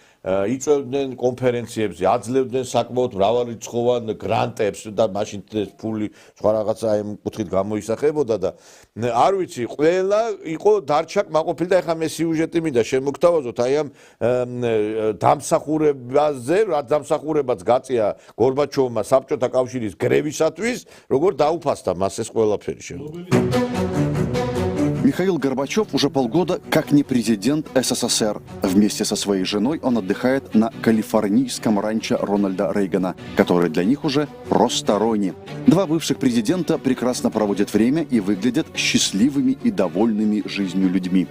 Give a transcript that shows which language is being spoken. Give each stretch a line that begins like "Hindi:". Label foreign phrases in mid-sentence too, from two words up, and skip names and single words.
Georgian: იწვევდნენ კონფერენციებზე, აძლევდნენ საკმაოდ მრავალრიცხოვან გრანტებს და მაშინ ფული სხვა რაღაცა ამ კუთხით გამოისახებოდა და არ ვიცი, ყველა იყო დარჩა კმაყოფილი და ეხლა მე სიუჟეტი მინდა შემოგთავაზოთ აი ამ დამსახურებაზე, რაც დამსახურებაც გაწია გორბაჩოვმა საბჭოთა კავშირის გრევისათვის, როგორ დაუფასდა მას ეს ყველაფერი შემოგვიყვება.
Russian: Михаил Горбачев уже полгода как не президент СССР. Вместе со своей женой он отдыхает на калифорнийском ранчо Рональда Рейгана, который для них уже просто Рони. Два бывших президента прекрасно проводят время и выглядят счастливыми и довольными жизнью людьми.